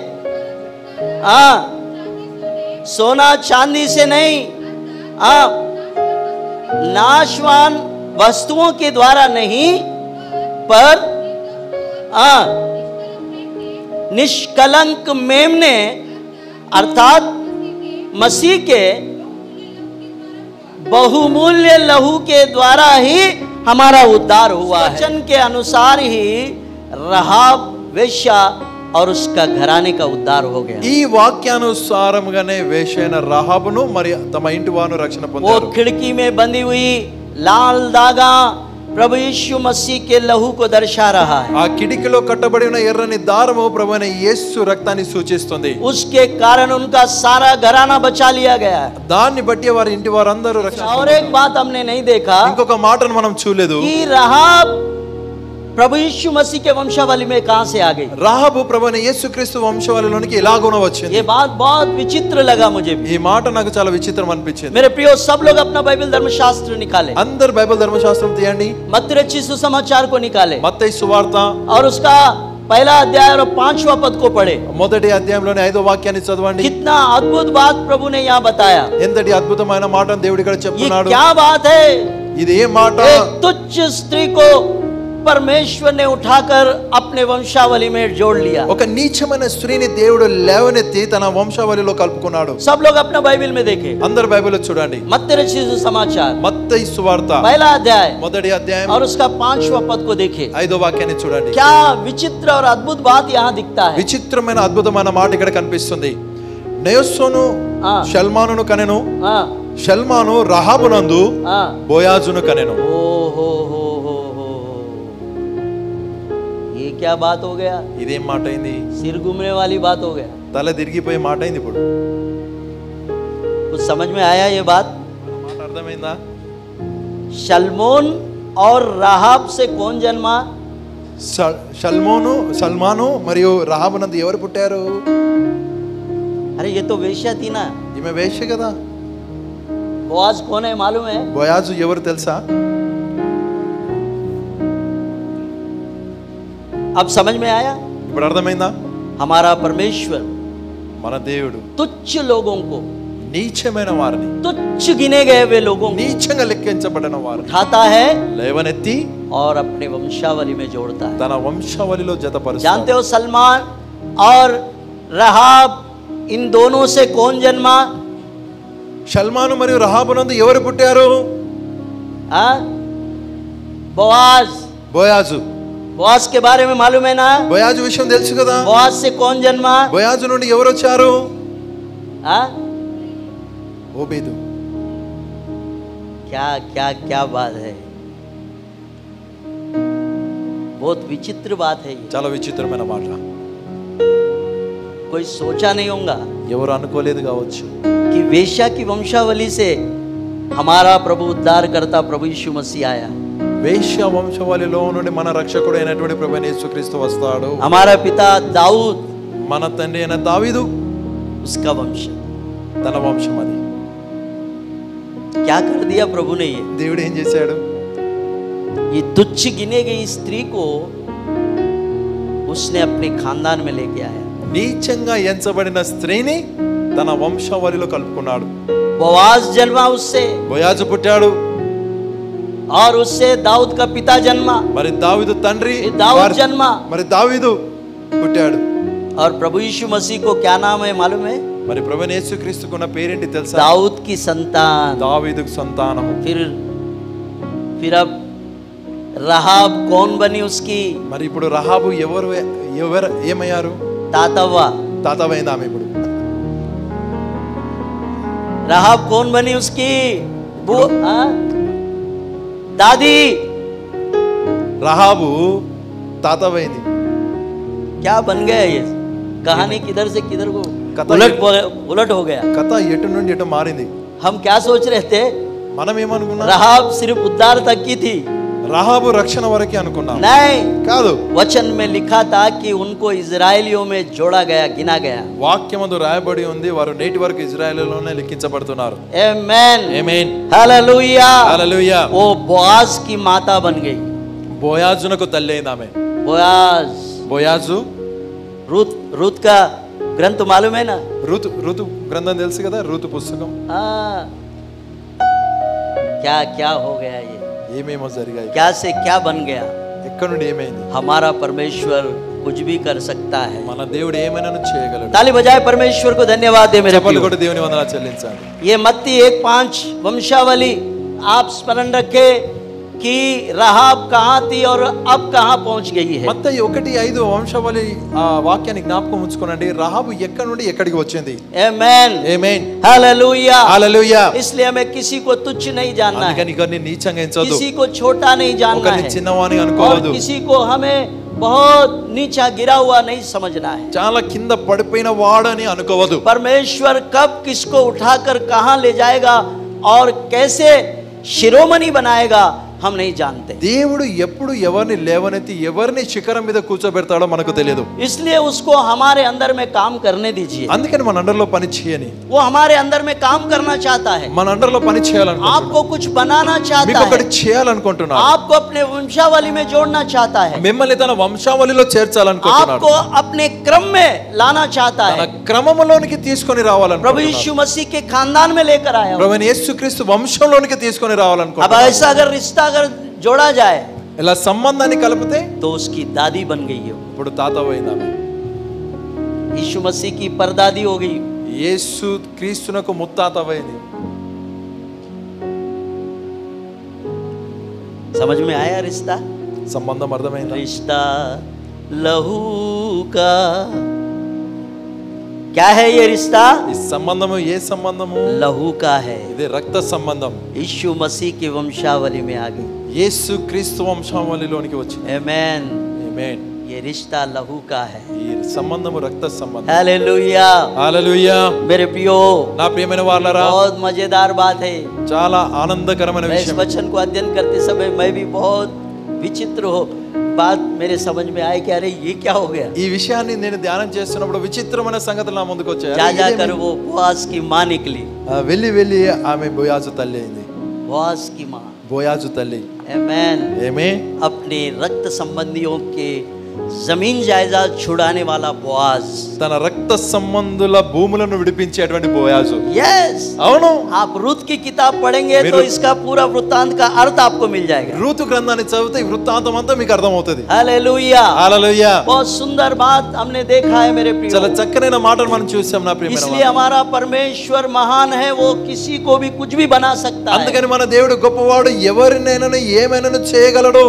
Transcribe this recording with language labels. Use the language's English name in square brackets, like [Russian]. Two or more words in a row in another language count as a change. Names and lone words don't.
[Hindi] सोना चांदी से नहीं, नाशवान वस्तुओं के द्वारा नहीं, पर निष्कलंक मेमने अर्थात मसीह के बहुमूल्य लहू के द्वारा ही हमारा उद्धार हुआ है। वचन के अनुसार ही रहाब वेश्या और उसका घराने का उद्धार हो गया। [Telugu] ఈ వాక్యానుసారముగానే వేషైన రహాబును మరి తమ ఇంటి వారు రక్షణ वो పొందారు. [Hindi] खिड़की में बंधी हुई लाल धागा प्रभु यीशु मसीह के लहू को दर्शा रहा है। [Telugu] ఆ కిటికీలో కట్టబడిన ఎర్రని దారము ప్రభువైన యేసు రక్తాన్ని సూచిస్తుంది. [Hindi] उसके कारण उनका सारा घराना बचा लिया गया है। [Telugu] దాన్ని బట్టి వారి ఇంటి వారందరూ రక్షణ [Hindi] और एक बात हमने नहीं देखा [Telugu] ఇంకొక మాటను మనం చూడలేదు. [Hindi] कि रहाब प्रभु यीशु मसीह के वंशावली में कहां से आ गई। [Telugu] రాహాబు ప్రభువైన యేసుక్రీస్తు వంశవాళిలోనికి ఎలాగున వచ్చింది. [Hindi] ये बात बहुत विचित्र लगा मुझे भी। [Telugu] ఈ మాట నాకు చాలా విచిత్రం అనిపించింది. [Hindi] मेरे प्रियो, सब लोग अपना बाइबल धर्मशास्त्र निकाले, [Telugu] అందరు బైబిల్ ధర్మశాస్త్రం తీయండి. [Hindi] मत्ती रचित सुसमाचार को निकाले [Telugu] మత్తయి సువార్త [Hindi] और उसका पहला अध्याय और 5वां पद को पढ़े। [Telugu] మొదటి అధ్యాయంలోని 5వ వాక్యాన్ని చదవండి. [Hindi] कितना अद्भुत बात प्रभु ने यहाँ बताया। [Telugu] ఎంతటి అద్భుతమైన మాటను దేవుడు ఇక్కడ ये చెప్తున్నాడు. [Hindi] क्या बात है? [Telugu] ఇది ఏ మాట? [Hindi] एक तुच्छ स्त्री को परमेश्वर ने उठाकर अपने वंशावली में जोड़ लिया। [Telugu] ఒక నీచమైన స్త్రీని దేవుడు లేవనెత్తి తన వంశావళిలో కలుపుకున్నాడు. [Hindi] सब लोग अपना बाइबल में देखे, [Telugu] అందరు బైబిల్లో చూడండి. [Hindi] मत्ती रचित सुसमाचार [Telugu] మత్తయి సువార్త [Hindi] पहला अध्याय [Telugu] మొదటి అధ్యాయం [Hindi] और उसका 5वां पद को देखे। [Telugu] 5వ వాక్యాన్ని చూడండి. [Hindi] क्या विचित्र और अद्भुत बात यहाँ दिखता है। [Telugu] విచిత్రమైన అద్భుతమైన మాట ఇక్కడ కనిపిస్తుంది. నయస్సోను షల్మానును కనెను, हाँ షల్మాను రహాబునందు బోయాజును కనెను. [Hindi] ओ हो हो, ये क्या बात हो गया? [Telugu] ఇదేం మాట అయింది? [Hindi] सिर घूमने वाली बात हो गया। [Telugu] తల తిరిగిపోయే మాట అయింది ఇప్పుడు. [Hindi] कुछ समझ में आया ये बात? [Telugu] మాట అర్థమైందా? [Hindi] शलमोन और राहाब से कौन जन्मा? [Telugu] సల్మాను మరియు రహాబునందు ఎవరు పుట్టారు? [Hindi] अरे ये तो वेश्या थी ना। [Telugu] ఈమె వేశ్య కదా. [Hindi] बोआज कौन है मालूम है? [Telugu] బోయాజు ఎవరు తెలుసా? [Hindi] अब समझ में आया? [Telugu] ఇప్పుడు అర్థమైందా? [Hindi] हमारा परमेश्वर [Telugu] మన దేవుడు [Hindi] तुच्छ लोगों को, [Telugu] నీచమైన వారిని, [Hindi] तुच्छ गिने गए हुए लोगों को [Telugu] నీచంగా లెక్కించబడిన వారిని [Hindi] उठाता है [Telugu] లేవనెత్తి [Hindi] और अपने वंशावली में जोड़ता है। [Telugu] తన వంశావళిలో జతపరుస్తాడు. [Hindi] जानते हो सलमान और रहाब इन दोनों से कौन जन्मा? [Telugu] సల్మాను మరియు రహాబునందు ఎవరు పుట్టారు? [Hindi] बोआज। [Telugu] బోయాజు. [Hindi] बोआज के बारे में मालूम है ना? [Telugu] బోయాజు విషయం తెలుసు కదా. [Hindi] बोआज से कौन जन्मा? [Telugu] బోయాజు నుండి ఎవరు వచ్చారు? हाँ? ఓబేదు. [Hindi] क्या क्या क्या बात है, बहुत विचित्र बात है ये। [Telugu] చాలా విచిత్రమైన మాట. [Hindi] कोई सोचा नहीं होगा [Telugu] ఎవరు అనుకోలేదు కావచ్చు [Hindi] कि वेश्या की वंशावली से हमारा प्रभु उद्धार करता प्रभु यीशु मसीह आया। [Telugu] వేశ్య వంశవళిలో నుండి మన రక్షకుడు అయినటువంటి ప్రభువైన యేసుక్రీస్తు వస్తాడు. [Hindi] हमारा पिता दाऊद [Telugu] మన తండ్రి అయిన దావీదు [Hindi] उसका वंश। [Telugu] తన వంశం అది. [Hindi] क्या कर दिया प्रभु ने? ये [Telugu] దేవుడు ఏం చేశాడు? [Hindi] ये तुच्छ गिने गई स्त्री को उसने अपने खानदान में लेके आया। [Telugu] నీచంగా ఎంచబడిన స్త్రీని తన వంశవళిలో కలుపుకున్నాడు. [Hindi] बोआज जन्मा उससे, [Telugu] బోయాజు పుట్టాడు. [Hindi] और उससे दाऊद का पिता जन्मा, [Telugu] మరి దావీదు తండ్రి [Hindi] दाऊद जन्मा। [Telugu] మరి దావీదు పుట్టాడు. [Hindi] और प्रभु यीशु मसीह को क्या नाम है मालूम है? [Telugu] మరి ప్రభువైన యేసుక్రీస్తుకు ఉన్న పేరేంటి తెలుసా? [Hindi] दाऊद की संतान। [Telugu] దావీదుకు సంతానము. [Hindi] फिर अब रहाब कौन बनी उसकी? [Telugu] మరి ఇప్పుడు రహాబు ఎవరు ఏమయ్యారు? तातव्वा। తాతవైంది ఆమె ఇప్పుడు. [Hindi] रहाब कौन बनी उसकी? दादी। [Telugu] రహాబు తాతవైంది. [Hindi] क्या बन गया ये? कहानी किधर से किधर को कथा उलट हो गया। [Telugu] కథ ఎటు నుండి ఎటు మారింది. [Hindi] हम क्या सोच रहे थे? [Telugu] మనం ఏమనుకున్నాం? [Hindi] रहाब सिर्फ उद्धार तक की थी। [Telugu] రహాబు రక్షణ వరకే అనుకున్నాం. [Hindi] नहीं, [Telugu] కాదు. [Hindi] वचन में लिखा था कि उनको इजराइलियों में जोड़ा गया, गिना गया। [Telugu] వాక్యమందు రాయబడి ఉంది వారు నేటి వరకు ఇజ్రాయెలులోనే లెక్కించబడుతున్నారు. [Hindi] आमेन, [Telugu] ఆమేన్, [Hindi] हालेलुया, [Telugu] హల్లెలూయా. [Hindi] वो बोआज की माता बन गई। [Telugu] బోయాజునకు తల్లి అయింది ఆమె. [Hindi] बोआज। [Telugu] బోయాజు. [Hindi] रूत का ग्रंथ मालूम है ना? [Telugu] ఋతు గ్రంథం తెలుసు కదా, ఋతు పుస్తకం. [Hindi] क्या क्या हो गया ये? [Telugu] ఏమేమో జరిగాయి. [Hindi] क्या से क्या बन गया? [Telugu] ఎక్కడ నుండి ఏమైంది? [Hindi] हमारा परमेश्वर कुछ भी कर सकता है। [Telugu] మన దేవుడు ఏమైనా చేయగలడు. [Hindi] ताली बजाए परमेश्वर को धन्यवाद दे मेरे చప్పట్లు प्रियो। [Telugu] కొట్టి దేవుని వందనాలు చెల్లించాలి. [Hindi] ये मत्ती 1:5 वंशावली आप स्मरण रखे कि राहाब कहाँ थी और अब कहाँ पहुंच गई है। [Telugu] మత్తయి 1:5 వంశవళి ఆ వాక్యాన్ని జ్ఞాపకం ఉంచుకోనండి. రహాబు ఎక్కడి నుండి ఎక్కడికి వచ్చింది. [Hindi] आमेन, [Telugu] ఆమేన్, [Hindi] हालेलुया, [Telugu] హల్లెలూయా. [Hindi] इसलिए हमें किसी को तुच्छ नहीं जानना है, [Telugu] అందుకని కొన్ని నీచంగా ఎంచొద్దు. [Hindi] किसी को छोटा नहीं जानना [Telugu] ఒకరిని [Hindi] है, [Telugu] చిన్నవాని [Hindi] और [Telugu] అనుకోవద్దు. [Hindi] किसी को हमें बहुत नीचा गिरा हुआ नहीं समझना है। [Telugu] చాలా కింద పడిపోయిన వాడని అనుకోవద్దు. [Hindi] परमेश्वर कब किसको उठाकर कहाँ ले जाएगा और कैसे शिरोमणि बनाएगा हम नहीं जानते। [Telugu] దేవుడు ఎప్పుడు ఎవరిని లేవనెత్తి ఎవరిని శిఖరం మీద కూర్చోబెడతాడో మనకు తెలియదు. [Hindi] इसलिए उसको हमारे अंदर में काम करने दीजिए। [Telugu] అందుకని మన అండర్లో పని చేయని. [Hindi] वो हमारे अंदर में काम करना चाहता है, [Telugu] మన అండర్లో పని చేయాలనుకుంటున్నాడు. [Hindi] आपको कुछ बनाना चाहता [Telugu] మీకు [Hindi] है, [Telugu] ఒకటి చేయాలనుకుంటున్నాడు. [Hindi] आपको अपने वंशावली में जोड़ना चाहता है, [Telugu] మిమ్మల్ని తన వంశావళిలో చేర్చాలనుకుంటున్నాడు. [Hindi] आपको अपने क्रम में लाना चाहता [Telugu] తన [Hindi] है। [Telugu] క్రమములోనికి తీసుకొని [Hindi] प्रभु [Telugu] రావాలనుకుంటున్నాడు. [Hindi] यीशु मसीह के खानदान में लेकर आया। [Telugu] ప్రభువైన యేసుక్రీస్తు వంశంలోనికి తీసుకొని [Hindi] अब [Telugu] రావాలనుకుంటున్నాడు. [Hindi] ऐसा अगर रिश्ता अगर जोड़ा जाए [Telugu] ఇలా సంబంధాన్ని కలిపితే [Hindi] तो उसकी दादी बन गई हो, [Telugu] ఇప్పుడు తాతవైంది ఆమె. [Hindi] यीशु मसीह की परदादी हो गई। [Telugu] యేసు క్రీస్తునకు ముత్తాతవైంది. [Hindi] समझ में आया रिश्ता? [Telugu] సంబంధం అర్థమైందా? [Hindi] रिश्ता लहू का क्या है ये रिश्ता? [Telugu] ఈ సంబంధము ఏ సంబంధము? [Hindi] लहू का है। [Telugu] ఇది రక్త సంబంధం. [Hindi] यीशु मसीह की वंशावली में आ गई। [Telugu] యేసు క్రీస్తు వంశావళిలోనికి వచ్చింది. [Hindi] आमेन। [Telugu] ఆమేన్. [Hindi] ये रिश्ता लहू का है। [Telugu] ఈ సంబంధము రక్త సంబంధం. [Hindi] हालेलुया। [Telugu] హల్లెలూయా. [Hindi] मेरे प्रियो, [Telugu] నా ప్రియమైన వాళ్ళారా, [Hindi] बहुत मजेदार बात है। [Telugu] చాలా ఆనందకరమైన [Hindi] मैं इस [Telugu] విషయం. [Hindi] वचन को अध्ययन करते समय मैं भी बहुत विचित्र हो बात मेरे समझ में आए कि अरे ये क्या हो गया। [Telugu] ఈ విషయాన్ని నేను ధ్యానం చేస్తున్నప్పుడు విచిత్రమైన సంగతులు నా ముందుకు వచ్చాయి. [Hindi] जा जाकर वो बोआज की माँ निकली। [Telugu] వెళ్ళి వెళ్ళి ఆమె బోయాజు తల్లి అయింది. [Hindi] बोआज की माँ, [Telugu] బోయాజు తల్లి. [Hindi] आमेन। [Telugu] ఆమేన్. [Hindi] अपने रक्त संबंधियों के जमीन जायदाद छुड़ाने वाला बोआज। [Telugu] తన రక్త సంబంధుల భూములను విడిపించేటువంటి బోయాజు. [Hindi] यस, [Telugu] అవును. [Hindi] आप रूत की किताब पढ़ेंगे तो इसका पूरा वृत्तांत का अर्थ आपको मिल जाएगा। [Telugu] రూతు గ్రంథాన్ని చదివితే ఈ వృత్తాంతం అంతా మీకు అర్థమవుతుంది. [Hindi] हालेलुया। [Telugu] హల్లెలూయా. [Hindi] बहुत सुंदर बात हमने देखा है मेरे प्रियो। [Telugu] చాలా చక్కనైన మాటలు మనం చూసాం నా ప్రియమైన [Hindi] इसलिए हमारा परमेश्वर महान है, वो किसी को भी कुछ भी बना सकता है। [Telugu] అందుకని మన దేవుడు గొప్పవాడు, ఎవరినైనా ఏమైనా చేయగలడు.